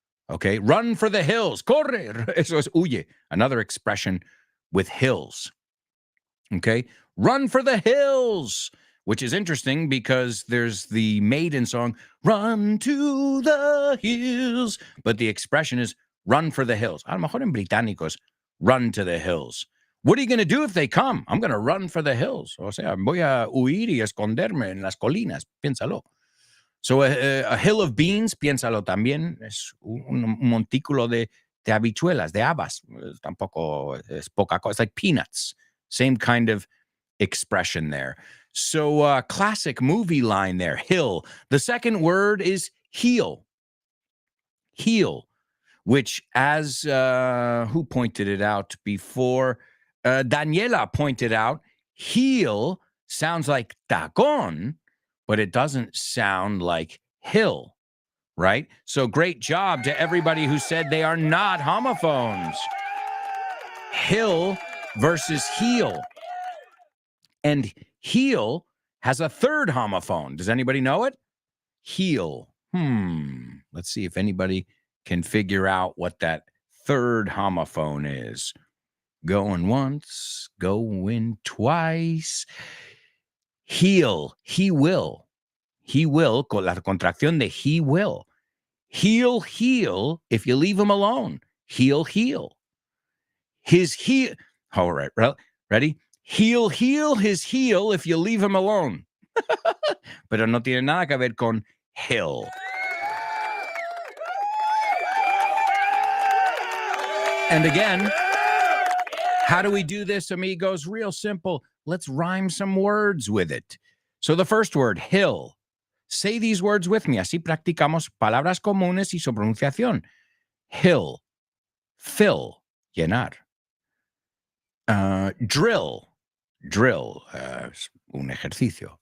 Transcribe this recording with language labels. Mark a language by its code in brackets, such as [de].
[en] Okay, run for the hills. [es] Corre. Eso es huye. [en] Another expression with hills. Okay, run for the hills, which is interesting because there's the Maiden song, run to the hills. But the expression is run for the hills. [es] A lo mejor en británicos, [en] run to the hills. What are you going to do if they come? I'm going to run for the hills. [es] O sea, voy a huir y esconderme en las colinas. Piénsalo. [en] So a hill of beans, [es] piénsalo también, es un montículo de habichuelas, de habas. Tampoco es poca cosa. [en] It's like peanuts. Same kind of expression there. So classic movie line there, hill. The second word is heel. Heel, which as who pointed it out before? Daniela pointed out, heel sounds like tacón, but it doesn't sound like hill, right? So great job to everybody who said they are not homophones. Hill versus heel. And heel has a third homophone. Does anybody know it? Heel. Let's see if anybody can figure out what that third homophone is. Going once, going twice. Heal, he will. He will, [es] con la contracción de he will. [en] He'll heal if you leave him alone. He'll heal. His heel. All right, ready? He'll heal his heel if you leave him alone. [es] Pero no tiene nada que ver con hill. [en] And again, how do we do this, amigos? Real simple. Let's rhyme some words with it. So the first word, hill. Say these words with me. [es] Así practicamos palabras comunes y su pronunciación. Hill, fill, llenar. [en] Drill, drill, [es] un ejercicio.